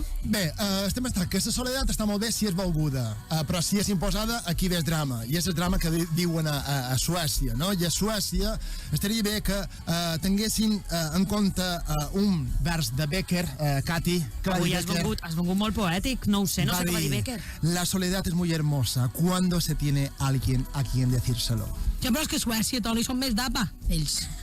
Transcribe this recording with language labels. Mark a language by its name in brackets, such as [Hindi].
[Catalan] Bé, estem estant que la soledat està molt bé si és volguda, però si és imposada, aquí ve el drama, i és el drama que diuen a Suècia, no? I a Suècia estaria bé que tinguessin en compte un vers de Becker, Cati, que avui has vengut molt poètic, no ho sé, no sé què va dir Becker. [Spanish] La soledad es muy hermosa cuando se tiene alguien a quien decírselo. [Catalan] Ja, però és que a Suècia, Toni, són més d'APA, ells.